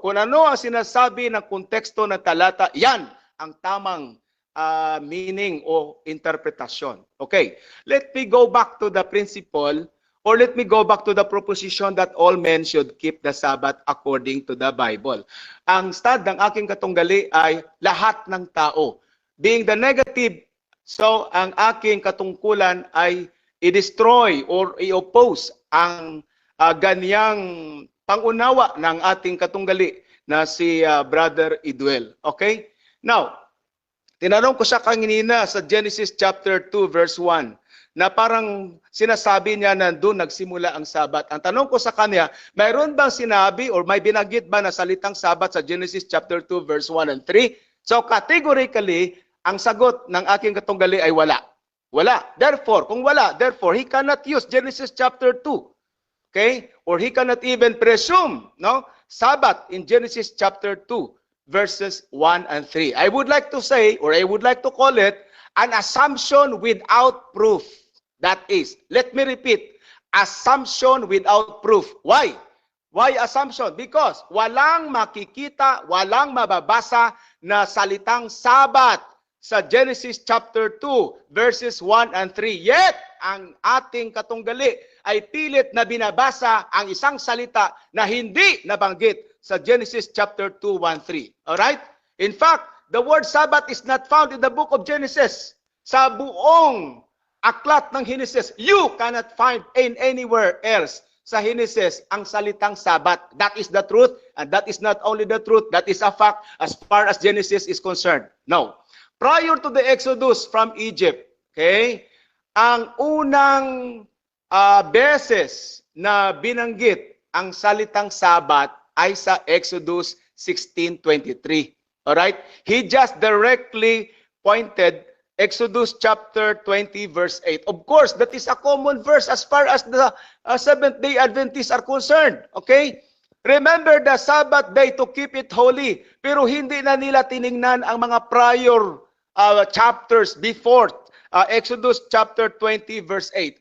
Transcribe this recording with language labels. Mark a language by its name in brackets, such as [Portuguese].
[Filipino] Kung ano ang sinasabi ng konteksto ng talata, yan ang tamang meaning o interpretasyon. [English] Okay, let me go back to the principle, or let me go back to the proposition that all men should keep the Sabbath according to the Bible. [Filipino] Ang stad ng aking katunggali ay lahat ng tao. [English] Being the negative, so [Filipino] ang aking katungkulan ay i-destroy or i-oppose ang ganyang pangunawa ng ating katunggali na si Brother Idwell. Okay? Now, tinanong ko siya kanina sa Genesis chapter 2 verse 1 na parang sinasabi niya na doon nagsimula ang Sabat. Ang tanong ko sa kanya, mayroon bang sinabi or may binanggit ba na salitang Sabat sa Genesis chapter 2 verse 1 and 3? So categorically, ang sagot ng aking katunggali ay wala. Wala. [English] Therefore, [Filipino] kung wala, [English] therefore, he cannot use Genesis chapter 2. Okay? Or he cannot even presume, no? Sabbath in Genesis chapter 2, verses 1 and 3. I would like to say, or I would like to call it, an assumption without proof. That is, let me repeat, assumption without proof. Why? Why assumption? Because [Filipino] walang makikita, walang mababasa na salitang Sabbath sa Genesis chapter 2, verses 1 and 3. Yet, ang ating katunggali ay pilit na binabasa ang isang salita na hindi nabanggit sa Genesis chapter 2, 1, 3. [English] Alright? In fact, the word Sabbath is not found in the book of Genesis. [Filipino] Sa buong aklat ng Genesis, [English] you cannot find in anywhere else [Filipino] sa Genesis ang salitang Sabbath. [English] That is the truth, and that is not only the truth, that is a fact as far as Genesis is concerned. No. Prior to the Exodus from Egypt, [Filipino] okay, ang unang beses na binanggit ang salitang Sabbath ay sa Exodus 16:23. [English] Alright? He just directly pointed Exodus chapter 20 verse 8. Of course, that is a common verse as far as the Seventh-day Adventists are concerned. Okay? Remember the Sabbath day to keep it holy. [Filipino] Pero hindi na nila tiningnan ang mga prior chapters before Exodus chapter 20 verse 8.